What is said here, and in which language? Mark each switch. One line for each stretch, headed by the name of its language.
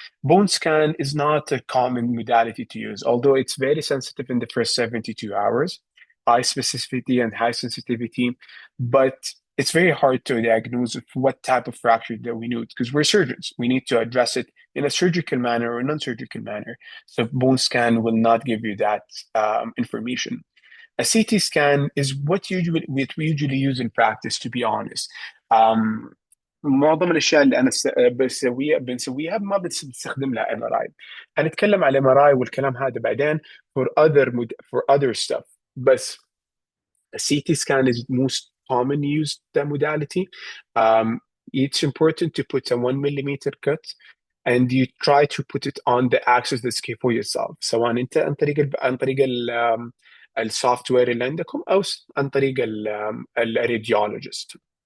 English: Bone scan is not a common modality to use, although it's very sensitive in the first 72 hours, high specificity and high sensitivity, but it's very hard to diagnose what type of fracture that we need because we're surgeons. We need to address it in a surgical manner or a non-surgical manner. So bone scan will not give you that information. A CT scan is what we usually use in practice, to be honest.
Arabic: معظم الاشياء اللي انا بنسويها ما بنستخدم لها ام ار اي. هنتكلم على الام ار اي والكلام هذا بعدين
English: for other stuff. بس a CT scan is most common used modality. It's important to put a 1 millimeter cut and you try to put it on the axis of the scaphoid itself,
Arabic: سواء انت عن طريق السوفت وير اللي عندكم او عن طريق الراديولوجيست.